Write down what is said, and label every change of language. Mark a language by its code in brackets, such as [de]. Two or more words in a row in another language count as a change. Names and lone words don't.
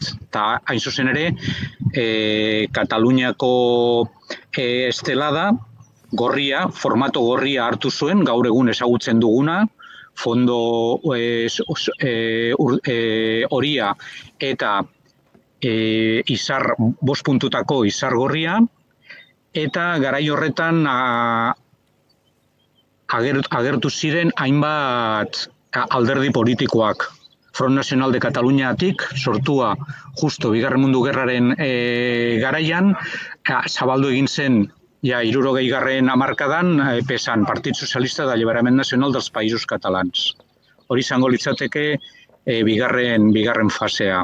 [eu] Eta hain zuzen ere, Kataluniako estelada, gorria, formato gorria hartu zuen, gaur egun ezagutzen duguna, fondo horia eta izar, 5 puntutako izar gorria, eta garai horretan agertu ziren hainbat alderdi politikoak. Front Nacional de Kataluniatik, sortua justo Bigarren Mundu Gerraren garaian, zabaldu egin zen, 60garren hamarkadan, PSAN, Partit Socialista d'Alliberament Nacional dels Països Catalans. Hori izango litzateke bigarren fasea.